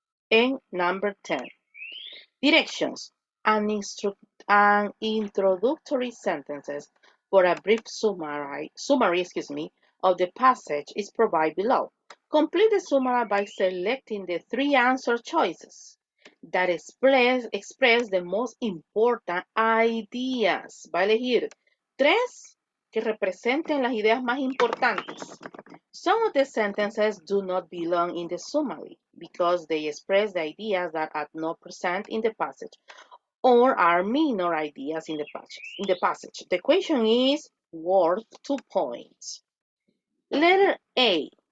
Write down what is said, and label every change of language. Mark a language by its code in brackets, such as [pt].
[en] And number 10. Directions and introductory sentences for a brief summary of the passage is provided below. Complete the summary by selecting the 3 answer choices that express the most important ideas. [es] Va a elegir 3 que representen las ideas más importantes. [en] Some of the sentences do not belong in the summary because they express the ideas that are not present in the passage or are minor ideas in the passage. The question is worth 2 points. Letter A.